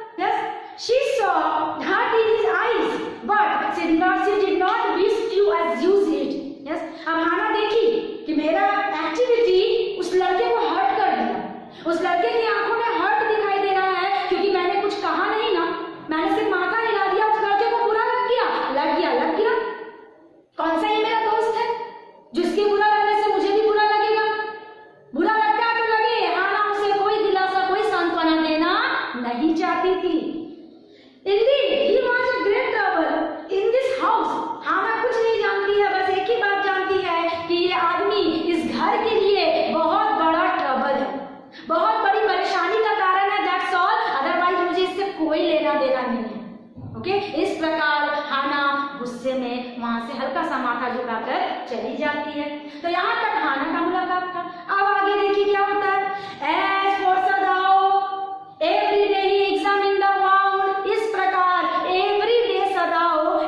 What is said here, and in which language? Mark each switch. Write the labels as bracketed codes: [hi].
[en] Yes, she saw hurt in his eyes but she did not wish to accuse it। [hi] Yes, अब हाना देखी कि मेरा activity उस लड़के को हर्ट कर दिया, उस लड़के की आंखों में हर्ट दिखाई दे रहा है, क्योंकि मैंने कुछ कहा नहीं ना, मैंने सिर्फ माथा हिला दिया, उस लड़के को बुरा लग गया। कौन सा ये मेरा दोस्त है जिसके बुरा लगने से मुझे भी बुरा लगेगा? बुरा लगता है तो लगे। हाना उसे कोई दिलासा कोई सांत्वना देना नहीं चाहती थी। [en] Indeed, he was a great trouble in this house। [hi] हाना कुछ नहीं जानती है, बस एक ही बात जानती है कि ये आदमी इस घर के लिए बहुत बड़ा ट्रबल है, बहुत बड़ी परेशानी का कारण है। [en] that's all, [hi] अदरवाइज मुझे इससे कोई लेना देना नहीं है। ओके, इस प्रकार हाना गुस्से में वहां से हल्का सा माथा झुकाकर चली जाती है। तो यहाँ तक हाना का मुलाकात था। अब आगे देखिए क्या होता है। [en] As for Sadao, every day he examined the wound। [hi] इस प्रकार [en] every day सदाओ